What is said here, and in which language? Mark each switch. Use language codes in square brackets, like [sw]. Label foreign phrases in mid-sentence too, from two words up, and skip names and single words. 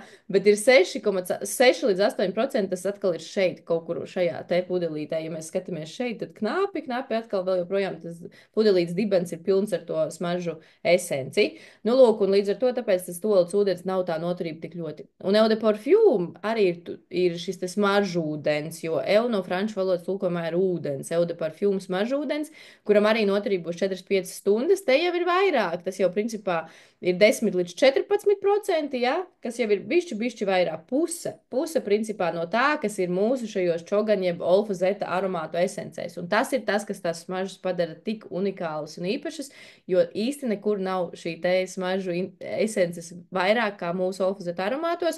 [lv] Bet ir 6,6 līdz 8%, tas atkal ir šeit, kaut kur šajā te pudelītē. Ja mēs skatāmies šeit, tad knapi atkal vēl joprojām tas pudelītes dibens ir pilns ar to smaržu esenci. Nu, lūk, un līdz ar to tāpēc tas toaletes ūdens nav tā noturība tik ļoti. Un [fr] eau de parfum [lv] arī ir šis te smaržu ūdens, jo eau no franču valodas tulkojumā ir ūdens, [fr] eau de parfum [lv] smaržu ūdens, kuram arī noturība būs 4-5 stundas. Te jau ir vairāk, tas jau principā ir 10 līdz 14%, ja? Kas jau ir bišķi vairāk. Puse principā no tā, kas ir mūsu šajos čogan jeb olfa zeta aromātu esencēs. Un tas ir tas, kas tās smaržas padara tik unikālas un īpašas, jo īsti nekur nav šī te smaržu esences vairāk kā mūsu olfa zeta aromātos.